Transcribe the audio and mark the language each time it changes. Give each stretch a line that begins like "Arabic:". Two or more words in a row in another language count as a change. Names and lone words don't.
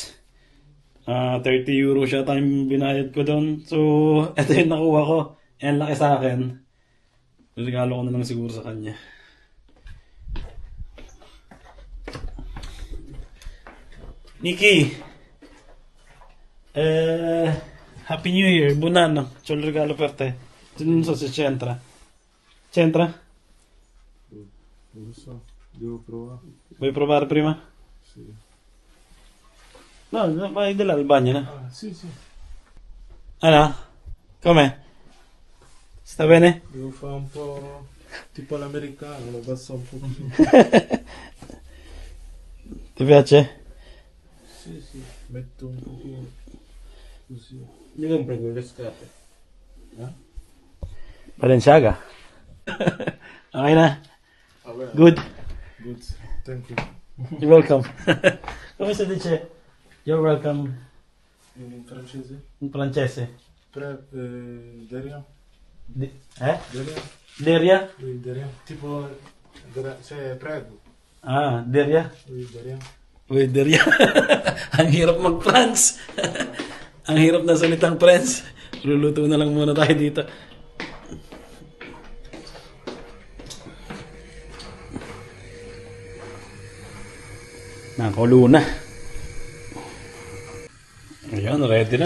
Filipino: 30 euro siya tayong binayad ko doon. So, ito yung nakuha ko. Yan laki sa akin. Regalo ko na lang siguro sa kanya. Nikki!
English: Happy New Year,
Italian: buon anno. C'ho il regalo per te. Non so se c'entra. C'entra? Non lo so, devo provare. Vuoi provare prima? Sì. No, vai di là al bagno, no? Ah, sì, sì. Allora, com'è? Sta bene? Devo fare un po' tipo l'americano, lo passo un pochino. Ti piace? Sì, sì, metto un pochino così. Io compro quelle scarpe.
Filipino: Balenciaga. Okay na?
Italian: Vabbè.
English: Good. Good, thank you. You're welcome.
Italian: Come si dice?
English: You're welcome
Italian: In francese? in francese.
French: Derrière? Derrière? Derrière? Oui, derrière.
Italian: Tipo, cioè, prego.
French: Ah, derrière? Oui, derrière.
Filipino: Uy, derrière. Ang hirap mag-France. Ang hirap na salitang French. Luluto na lang muna tayo dito. Nakulo na. Ayan, ready na.